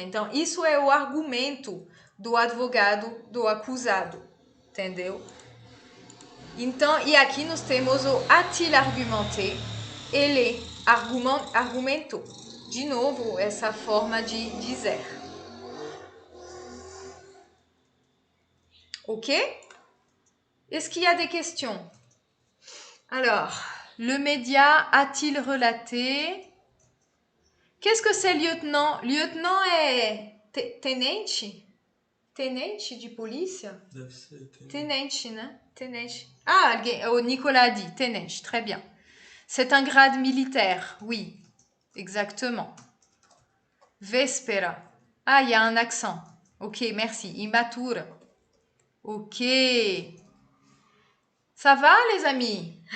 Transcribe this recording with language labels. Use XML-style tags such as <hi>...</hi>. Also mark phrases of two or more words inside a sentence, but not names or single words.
<pt>Então, isso é o argumento do advogado, do acusado. Entendeu? Então, e aqui nós temos o</pt> <fr>a-t-il argumenté.</fr> <pt>Ele argumentou. De novo, essa forma de dizer. Ok?</pt> <fr>Est-ce qu'il y a des questions? Alors, le média a-t-il relaté? Qu'est-ce que c'est lieutenant? Lieutenant est</fr> <pt>tenente? Tenente de polícia? Deve ser. Tenente, né? Tenente.</pt> <fr>Ah, Nicolas a dit tenente, très bien. C'est un grade militaire, oui, exactement. Véspera. Ah, il y a un accent. Ok, merci. Immature. Ok. Ça va, les amis?</fr>